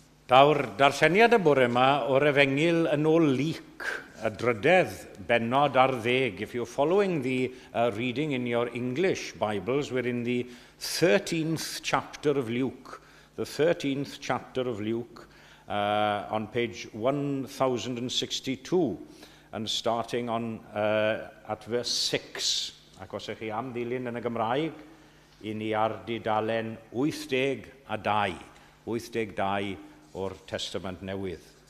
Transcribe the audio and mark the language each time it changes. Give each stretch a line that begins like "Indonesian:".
Welsh: Daw'r darlleniad y bore yma o'r Efengil yn ôl Luc, y drydedd bennod ar 10.
English: If you're following the reading in your English Bibles, we're in the 13th chapter of Luke. The 13th chapter of Luke on page 1062 and starting on at verse 6.
Welsh: Ac os ych chi am ddilyn yn y Gymraeg, I ni ar dudalen 82, 82 o'r Testament Newydd.